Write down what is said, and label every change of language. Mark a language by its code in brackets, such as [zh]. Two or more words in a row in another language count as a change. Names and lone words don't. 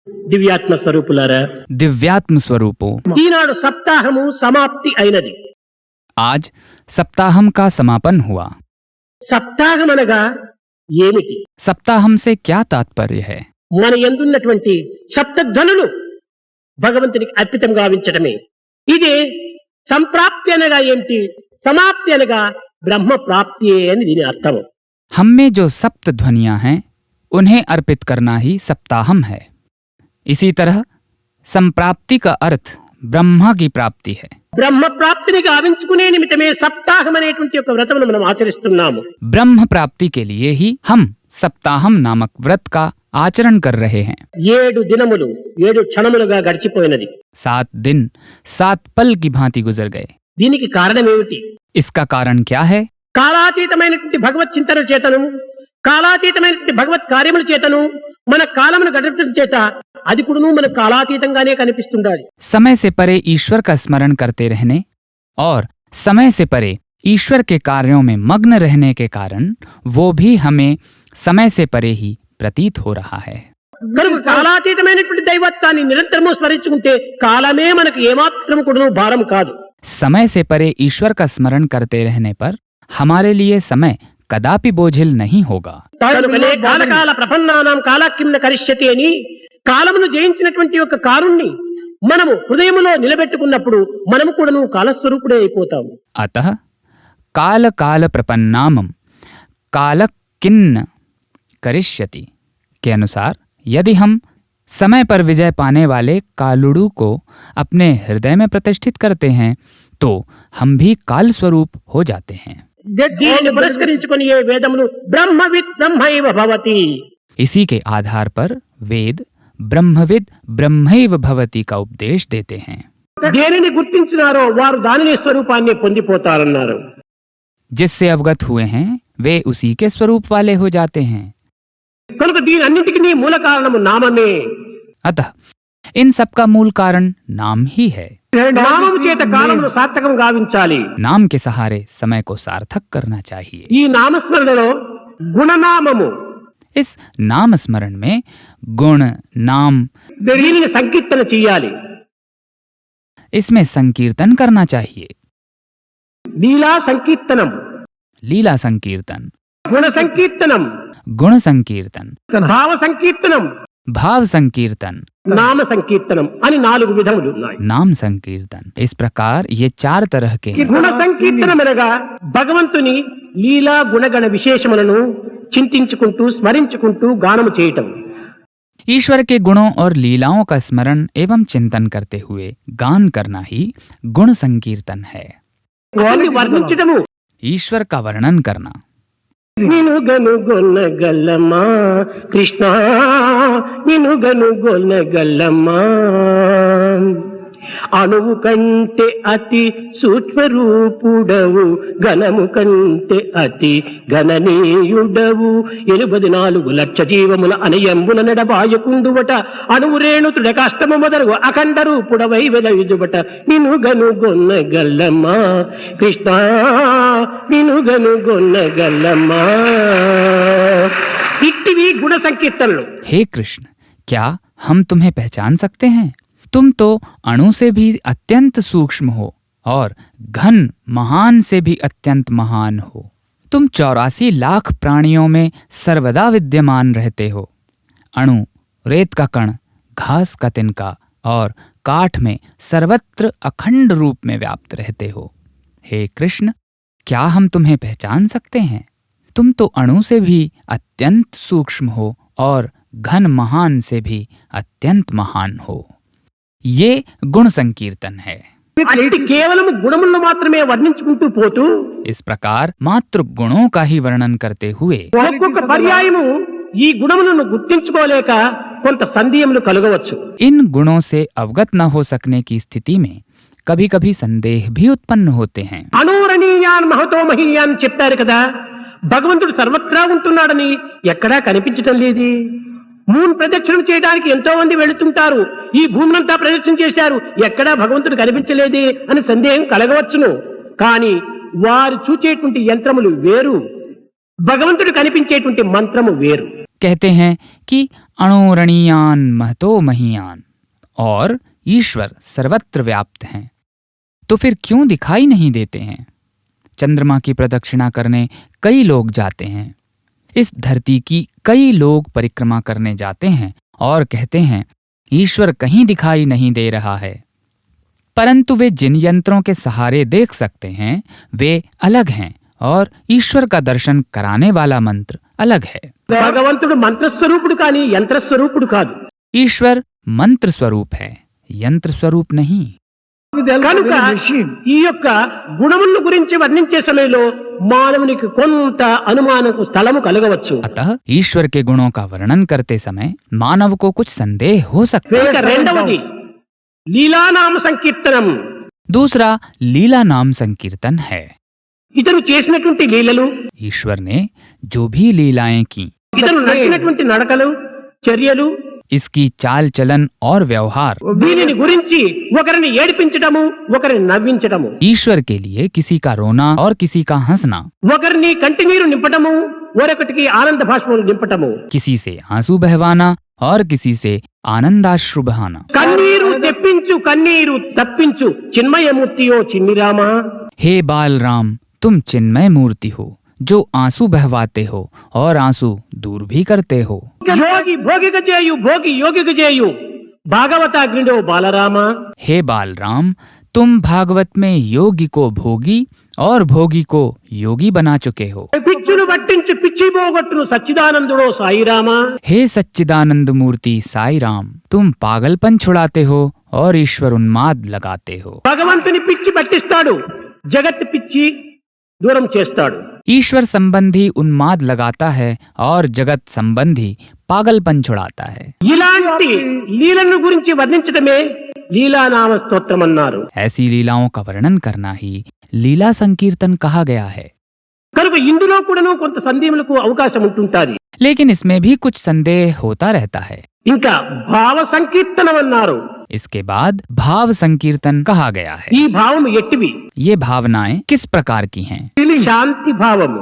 [te] దివ్యాత్మ స్వరూపులారా, [hi] दिव्यात्म स्वरूपों, [te] ఈనాడు సప్తాహము సమాప్తి అయినది. [hi] आज सप्ताहम का समापन हुआ। [te] సప్తాహం అనగా ఏమిటి? [hi] सप्ताहम से क्या तात्पर्य है? [te] మన యందున్నటువంటి సప్తధ్వనులు భగవంతునికి అర్పితం గావించటమే. ఇదే సంప్రాప్తి అనగా ఏమిటి? సమాప్తి అనగా బ్రహ్మ ప్రాప్తియే అని దీని అర్థం. [hi] हम में जो सप्त ध्वनियां हैं उन्हें अर्पित करना ही सप्ताहम है। इसी तरह संप्राप्ति का अर्थ ब्रह्मा की प्राप्ति है। [te] బ్రహ్మ ప్రాప్తిని గావించుకునే నిమిత్తమే సప్తాహం అనేటువంటి ఒక వ్రతమును మనం ఆచరిస్తున్నాము. [hi] ब्रह्म प्राप्ति के लिए ही हम सप्ताहम नामक व्रत का आचरण कर रहे हैं। [te] 7 దినములు 7 క్షణములుగా గడిచిపోయినది. [hi] 7 दिन 7 पल की भांति गुजर गए। [te] దీనికి కారణం ఏమిటి? [hi] इसका कारण क्या है? [te] కాలాతీతమైనటువంటి భగవత్ చింతన చేతను, కాలాతీతమైనటువంటి భగవత్ కార్యముల చేతను మన కాలమును గడపడం చేత అది కూడాను మన కాలాతీతంగానే కనిపిస్తుండాలి. [hi] समय से परे ईश्वर का स्मरण करते रहने और समय से परे ईश्वर के कार्यों में मग्न रहने के कारण वो भी हमें समय से परे ही प्रतीत हो रहा है। [te] కనుక కాలాతీతమైనటువంటి దైవత్వాన్ని నిరంతరము స్మరించుకుంటే కాలమే మనకు ఏమాత్రం కూడాను భారం కాదు. [hi] समय से परे ईश्वर का स्मरण करते रहने पर हमारे लिए समय कदापि बोझिल नहीं होगा। [te] కనుకనే [sa] కాలకాల ప్రపన్నానాం కాలాకిమ్న కరిష్యతి [te] అని కాలమును జయించినటువంటి ఒక కారుణ్ణి మనము హృదయములో నిలబెట్టుకున్నప్పుడు మనము కూడాను కాలస్వరూపుడే అయిపోతాము. [hi] अतः [sa] काल काल प्रपन्नामम काल किन्न करिष्यति [hi] के अनुसार यदि हम समय पर विजय पाने वाले कालुड़ू को अपने हृदय में प्रतिष्ठित करते हैं तो हम भी काल स्वरूप हो जाते हैं। [te] దీనిని పురస్కరించుకొని ఏ వేదములు [sa] బ్రహ్మవిత్ బ్రహ్మైవ భవతి. [hi] इसी के आधार पर वेद [sa] ब्रह्मविद ब्रह्मैव भवति [hi] का उपदेश देते हैं। [te] దేనిని గుర్తించినారో వారు దానిని స్వరూపాన్ని పొందిపోతారన్నారు. [hi] जिससे अवगत हुए हैं वे उसी के स्वरूप वाले हो जाते हैं। [te] కనుక దీని అన్నింటికి మూల కారణము నామమే. [hi] अतः इन सब का मूल कारण नाम ही है। [te] నామము చేత కాలమును సార్థకం గావించాలి. [hi] नाम के सहारे समय को सार्थक करना चाहिए। [te] ఈ నామస్మరణలో గుణనామము, [hi] इस नाम स्मरण में गुण नाम, [te] దీనిని సంకీర్తన చెయ్యాలి. [hi] इसमें संकीर्तन करना चाहिए। [te] లీలా సంకీర్తనం, [hi] लीला संकीर्तन, [te] గుణ సంకీర్తనం, [hi] गुण संकीर्तन, [te] భావ సంకీర్తనం, [hi] भाव संकीर्तन, [te] నామ సంకీర్తనం అని 4 విధములు ఉన్నాయి. [hi] नाम संकीर्तन। इस प्रकार ये 4 तरह के [te] ఈ [hi] हैं। [te] గుణ సంకీర్తనం అనగా భగవంతుని లీలా గుణగణ విశేషములను చింతించుకుంటూ స్మరించుకుంటూ గానము చేయటం. [hi] ईश्वर के गुणों और लीलाओं का स्मरण एवं चिंतन करते हुए गान करना ही गुण संकीर्तन है। [te] వారిని వర్ణించటము, [hi] ईश्वर का वर्णन करना। [te] నిను గనుగొనగలమా కృష్ణ, నిను గనుగొనగలమా, అణువు కంటే అతి సూక్ష్మరూపుడవు, ఘనము కంటే అతి గణనీయుడవు, 84 లక్ష జీవముల అనయంబున నడబాయకుండువట, అణువు రేణుతుడ కష్టము మొదలుగు అఖండ రూపుడవై వెలయుదుబట, నిను గనుగొనగలమా కృష్ణ, నిను గనుగొనగలమా. ఇట్టివి గుణ సంకీర్తనలు. [hi] हे कृष्ण, क्या हम तुम्हें पहचान सकते हैं? तुम तो अणु से भी अत्यंत सूक्ष्म हो और घन महान से भी अत्यंत महान हो। तुम 84 लाख प्राणियों में सर्वदा विद्यमान रहते हो। अणु, रेत का कण, घास का तिनका और काठ में सर्वत्र अखंड रूप में व्याप्त रहते हो। हे कृष्ण, क्या हम तुम्हें पहचान सकते हैं? तुम तो अणु से भी अत्यंत सूक्ष्म हो और घन महान से भी अत्यंत महान हो। ये गुण संकीर्तन है। [te] అట్టి కేవలం గుణములను మాత్రమే వర్ణించుకుంటూ పోతూ [hi] इस प्रकार मात्र गुणों का ही वर्णन करते हुए [te] ఒక్కొక్క పర్యాయము ఈ గుణములను గుర్తించుకోలేక కొంత సందేహములు కలగవచ్చు. [hi] इन गुणों से अवगत न हो सकने की स्थिति में कभी कभी संदेह भी उत्पन्न होते हैं। [sa] అనూరణీయాన్ మహతో మహీయాన్ [te] చెప్పారు కదా, భగవంతుడు సర్వత్రా ఉంటున్నాడని ఎక్కడా కనిపించటం లేదు. మూన్ ప్రదక్షిణం చేయడానికి ఎంతో మంది వెళుతుంటారు, ఈ భూమినంతా ప్రదక్షిణ చేశారు, ఎక్కడా భగవంతుడు కనిపించలేదే అని సందేహం కలగవచ్చును. కానీ వారు చూచేటువంటి యంత్రములు వేరు, భగవంతుడు కనిపించేటువంటి మంత్రము వేరు. [hi] कहते हैं कि [sa] अणोरणीयान महतो महीयान [hi] और ईश्वर सर्वत्र व्याप्त हैं, तो फिर क्यों दिखाई नहीं देते हैं? चंद्रमा की प्रदक्षिणा करने कई लोग जाते हैं, इस धरती की कई लोग परिक्रमा करने जाते हैं और कहते हैं ईश्वर कहीं दिखाई नहीं दे रहा है, परंतु वे जिन यंत्रों के सहारे देख सकते हैं वे अलग हैं और ईश्वर का दर्शन कराने वाला मंत्र अलग है। [te] భగవంతుడు మంత్రస్వరూపుడు కానీ యంత్రస్వరూపుడు కాదు. [hi] ईश्वर मंत्र स्वरूप है, यंत्र स्वरूप नहीं। [te] కనుక ఈ యొక్క గుణముల గురించి వర్ణించే సమయంలో మానవునికి కొంత అనుమానకు స్థలము కలగవచ్చు. [hi] अतः ईश्वर के गुणों का वर्णन करते समय मानव को कुछ संदेह हो सकता [te] ఇక [hi] है। [te] రెండవది లీలానామ సంకీర్తనం. [hi] दूसरा लीला नाम संकीर्तन है। [te] ఇతను చేసినటువంటి లీలలు, [hi] ईश्वर ने जो भी लीलाएं की, [te] ఇతను నడిచినటువంటి నడకలు, చర్యలు, [hi] इसकी चाल चलन और व्यवहार [te] దీనిని గురించి ఒకరిని ఏడిపించడము, ఒకరిని నవ్వించడము, [hi] ईश्वर के लिए किसी का रोना और किसी का हंसना, [te] ఒకరిని కంటినీరు నింపటము, మరొకటికి ఆనంద భాష్పములు నింపటము, [hi] किसी से आंसू बहवाना और किसी से आनंदाश्रु बहाना। [te] కన్నీరు తెప్పించు కన్నీరు తప్పించు చిన్మయమూర్తియో చిన్నిరామ. [hi] हे बाल राम, तुम चिन्मय मूर्ति हो जो आंसू बहवाते हो और आंसू दूर भी करते हो। [te] యోగి భోగిక చేయు భోగి యోగిక చేయు భాగవతాగ్నిడో బాలరామ. [hi] हे बाल राम, तुम भागवत में योगी को भोगी और भोगी को योगी बना चुके हो। [te] పిచ్చును పట్టించు పిచ్చి పోగొట్టును సచ్చిదానందుడో సాయిరామ. [hi] हे सच्चिदानंद मूर्ति साई राम, तुम पागलपन छुड़ाते हो और ईश्वर उन्माद लगाते हो। [te] భగవంతుని పిచ్చి పట్టిస్తాడు, జగత్ పిచ్చి దూరం చేస్తాడు. [hi] ईश्वर संबंधी उन्माद लगाता है और जगत संबंधी पागलपन छुड़ाता है। [te] ఇలాంటి లీలను గురించి వర్ణించడమే లీలానామ స్తోత్రం అన్నారు. [hi] ऐसी लीलाओं का वर्णन करना ही लीला संकीर्तन कहा गया है। [te] కనుక ఇందులో కూడాను కొంత సందేహములకు అవకాశం ఉంటుంటాది. [hi] लेकिन इसमें भी कुछ संदेह होता रहता है। [te] ఇంకా భావ సంకీర్తనం అన్నారు. [hi] इसके बाद भाव संकीर्तन कहा गया है। [te] ఈ భావము ఎట్టివి? [hi] ये भावनाएं किस प्रकार की हैं? [te] శాంతి భావము.